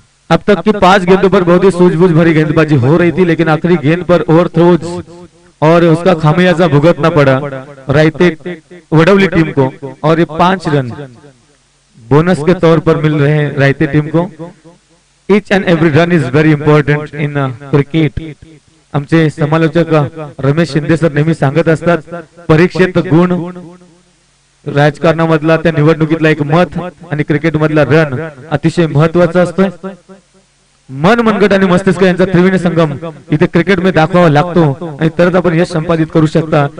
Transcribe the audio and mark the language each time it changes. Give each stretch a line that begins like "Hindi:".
Hindi: अब तक की 5 गेंदों पर बहुत ही सूझबूझ भरी गेंदबाजी हो रही थी लेकिन आखिरी गेंद पर ओवर थ्रोज और उसका खामियाजा भुगतना पड़ा रायते वडवली टीम को. और ये 5 रन बोनस के तौर पर मिल रहे हैं रायते टीम को.
English: Each and every run is very important in cricket.
Marathi: आमचे समालोचक रमेश शिंदे सर नेहमी सांगत असतात परीक्षेत गुण, राजकारणामधला त्या निवडणुकीतला एक मत आणि क्रिकेट मधला रन अतिशय महत्वाचा असतो. मन मनगट आणि मस्तिष्क यांचा त्रिवेणी संगम इथे क्रिकेट मध्ये दाखवावा लागतो आणि तरच आपण यश संपादित करू शकता.